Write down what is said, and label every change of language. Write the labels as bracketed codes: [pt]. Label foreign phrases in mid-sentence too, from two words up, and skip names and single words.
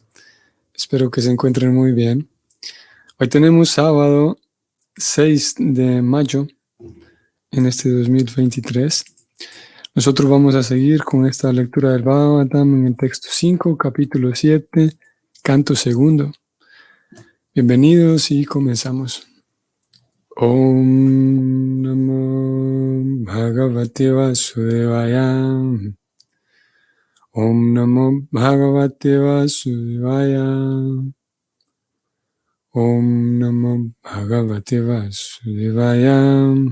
[es] Espero que se encuentren muy bien. Hoy tenemos sábado 6 de mayo en este 2023. Nosotros vamos a seguir con esta lectura del Bhagavatam en el texto 5, capítulo 7, canto segundo. Bienvenidos y comenzamos. [sa] ॐ नमो भगवते वासुदेवाय. ॐ नमो भगवते वासुदेवाय. ॐ नमो भगवते वासुदेवाय.